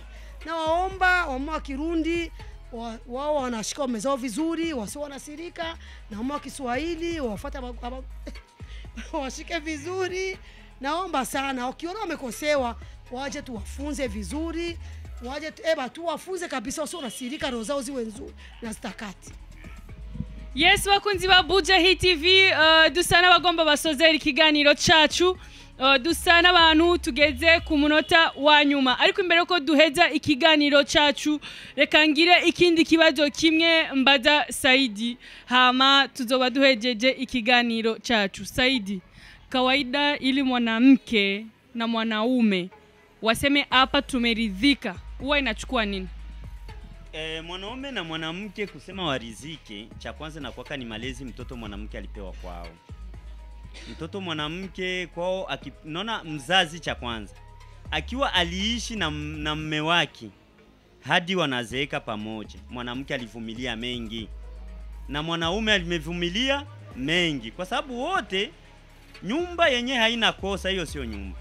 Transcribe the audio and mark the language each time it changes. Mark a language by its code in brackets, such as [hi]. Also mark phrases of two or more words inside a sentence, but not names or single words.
[sw] Na waomba wamama wa Kirundi wao wanashika waume zao vizuri, wasiwe wanasirika, na wamama wa Kiswahili wafuate washike vizuri. Naomba sana wakiona wamekosewa waje tuwafunze vizuri, waje tu wafunze kabisa, wasio nasirika, roho zao ziwe nzuri na stakati. [rn] Yes, bakunzi ba Buja TV, dusana bagomba basozera ikiganiro cacu. Dusana abantu tugeze ku munota wa nyuma, ariko imbere ko duheza ikiganiro cacu reka ngire ikindi kibazo kimwe mbaza Saidi, hama tuzoba duhejeje ikiganiro cacu. [sw] Saidi, kawaida ili mwanamke na mwanaume waseme hapa tumeridhika, huwa inachukua nini? Mwanaume na mwanamke kusema warizike, cha kwanza na kwaka ni malezi mtoto mwanamke alipewa kwao. Mtoto mwanamke kwao naona mzazi, cha kwanza akiwa aliishi na mume wake hadi wanazeeka pamoja, mwanamke alivumilia mengi na mwanaume alimevumilia mengi, kwa sababu wote nyumba yenye haina kosa, hiyo sio nyumba.